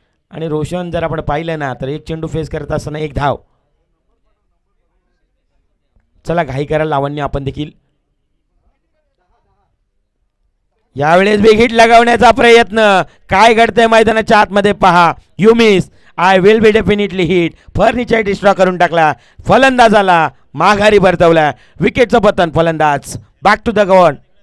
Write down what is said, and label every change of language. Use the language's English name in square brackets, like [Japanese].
[Marathi] आणि रोशन जर आपण पाहिलं ना तर 1 चेंडू फेस करत असताना 1 धाव. चला घाई करा लावण्य, आपण देखील यावेळेस बिग हिट लगावण्याचा प्रयत्न. काय घडतंय मैदानाच्या आतमध्ये पहा. [English] You miss, I will be definitely hit. [Marathi] Furniture डिस्ट्रॉ करून टाकला. फलंदाजाला माघारी परतवला. विकेटचं पतन. [English] फलंदाज back to the ground.